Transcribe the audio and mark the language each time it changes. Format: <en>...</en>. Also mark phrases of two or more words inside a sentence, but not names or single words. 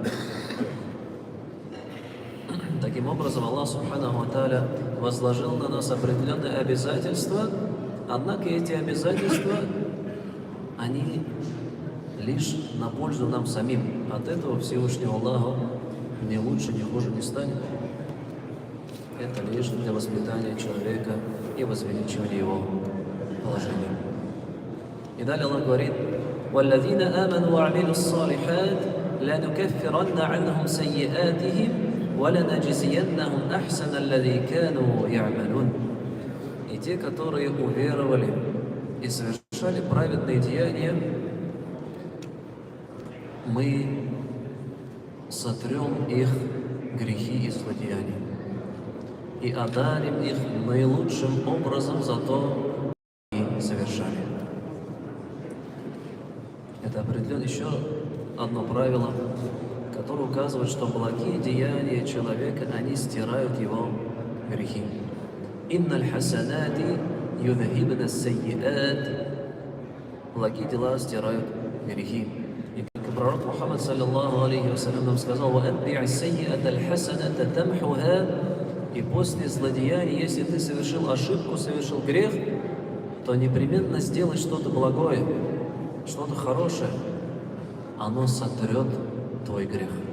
<ru>Таким образом, Аллах</ru> <ar>سبحانه وتعالى</ar> <ru>возложил на нас определенные обязательства, однако эти обязательства, они лишь на пользу нам самим. От этого Всевышнего Аллаха ни лучше, ни хуже не станет. Это лишь для воспитания человека и возвеличивания его положения. И далее Аллах говорит:</ru> <ar>وَالَّذِينَ آمَنُوا وَعَمِلُوا الصَّالِحَاتِ لَنُكَفِّرَنَّ عَنْهُمْ سَيِّئَاتِهِمْ وَلَنَجْزِيَنَّهُمْ أَحْسَنَ الَّذِي كَانُوا يَعْمَلُونَ.</ar> <ru>И те, которые уверовали и совершали праведные деяния, мы сотрем их грехи и злодеяния и одарим их наилучшим образом за то, что они совершали. Это определенно еще одно правило, которое указывает, что благие деяния человека, они стирают его грехи.</ru> <ar>«إن الحسنات يذهبن السيئات».</ar> <ru>Благие дела стирают грехи. И как пророк Мухаммад</ru> <ar>صلى الله عليه وسلم</ar> <ru>нам сказал:</ru> <ar>«وأتبع السيئة الحسنة تمحها».</ar> <ru>И после злодеяния, если ты совершил ошибку, совершил грех, то непременно сделай что-то благое, что-то хорошее. Оно сотрет твой грех.</ru>